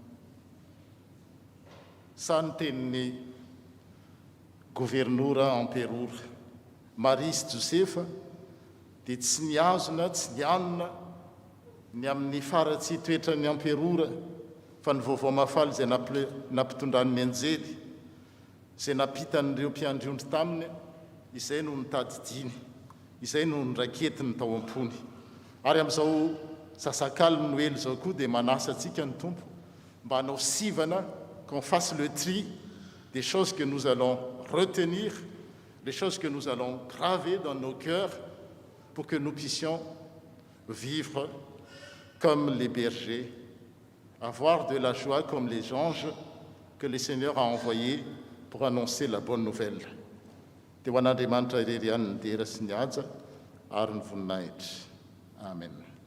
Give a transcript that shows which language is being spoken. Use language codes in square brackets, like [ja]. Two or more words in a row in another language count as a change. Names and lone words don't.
[mg] Sa ny tenin'ny gouvernoura emperora Maria sy Josefa dia tsy niazona, tsy nianona ny amin'ny faratsy toetran'ny emperora, fa ny vaovao mahafaly izay nampitondran'ny anjely, izay napitan'ireo mpiandriondry taminy, izay no nitadidiny, izay no nyraketiny tao am-pony. Ary amin'izao sasakala noël zao koa dia manasa antsika ny Tompo mba hanao sivana, [fr] qu'on fasse le tri des choses que nous allons retenir, les choses que nous allons graver dans nos cœurs pour que nous puissions vivre comme les bergers, avoir de la joie comme les anges que le Seigneur a envoyés pour annoncer la bonne nouvelle. [mg] Dia ho an'Andriamanitra irery ihany ny dera sy ny haja ary ny voninahitra. Amen.